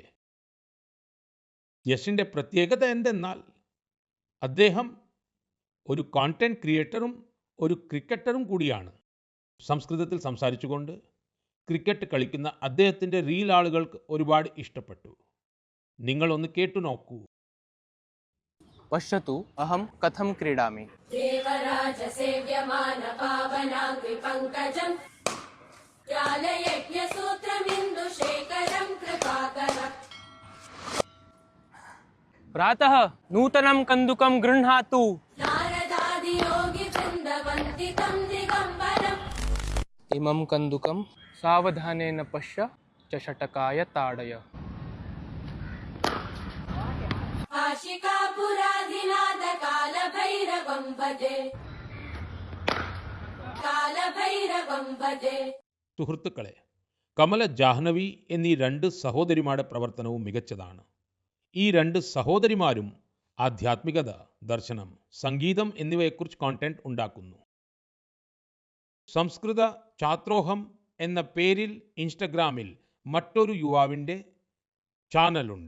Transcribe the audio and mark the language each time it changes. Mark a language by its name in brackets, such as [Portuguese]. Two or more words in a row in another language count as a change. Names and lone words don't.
[Malayalam] യശിൻ്റെ പ്രത്യേകത എന്തെന്നാൽ അദ്ദേഹം ഒരു [English] content creator [Malayalam] ഒരു ക്രിക്കറ്ററും കൂടിയാണ്. സംസ്കൃതത്തിൽ സംസാരിച്ചുകൊണ്ട് ക്രിക്കറ്റ് കളിക്കുന്ന അദ്ദേഹത്തിൻ്റെ റീൽ ആളുകൾക്ക് ഒരുപാട് ഇഷ്ടപ്പെട്ടു. നിങ്ങളൊന്ന് കേട്ടു നോക്കൂ. [Sanskrit] पश्यतु अहं कथं क्रीडामि। देवराज सेव्यमान पावनाग्रि पङ्कजं ज्ञानयज्ञसूत्रमिन्दुशेखरं कृपाकरम्। प्रातः नूतनं कन्दुकं गृह्णातु। नारदादियोगिवृन्दवन्दितं दिगम्बरम्। इमं कन्दुकं सावधानेन पश्य चषटकाय ताडय। आशिकापुराधिनाथ कालभैरवं भजे कालभैरवं भजे. [Malayalam] സുഹൃത്തുക്കളെ, കമല ജാഹ്നവി എന്നീ 2 സഹോദരിമാരുടെ പ്രവർത്തനവും മികച്ചതാണ്. ഈ 2 സഹോദരിമാരും ആധ്യാത്മികത, ദർശനം, സംഗീതം എന്നിവയെക്കുറിച്ച് കോണ്ടന്റ് ഉണ്ടാക്കുന്നു. സംസ്കൃത ഛാത്രോഹം എന്ന പേരിൽ ഇൻസ്റ്റഗ്രാമിൽ മറ്റൊരു യുവാവിൻ്റെ ചാനലുണ്ട്.